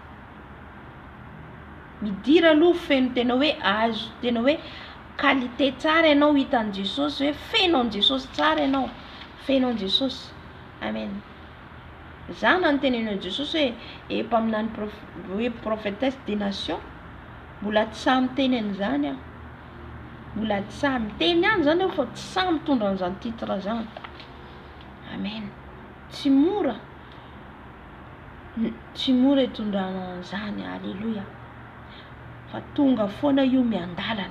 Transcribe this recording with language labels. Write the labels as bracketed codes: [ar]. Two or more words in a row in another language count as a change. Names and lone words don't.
[mg] Midira aloha feno tena hoe azo, tena hoe qualité tsara ianao hitan'i Jesosy hoe fenao Jesosy tsara ianao. Fenao Jesosy. Amen. Zana ny tenenao Jesosy hoe empaminany hoe [fr] prophétesse des nations. [mg] Mbola tsy samy teny an'izany aho. Mbola tsy samy teny any zany aho fa tsy samy mitondra an'izany titre zany. Amen. Tsy mora. Tsy mora hitondrana an'izany. Alléluia. Fa tonga foana io miandalana.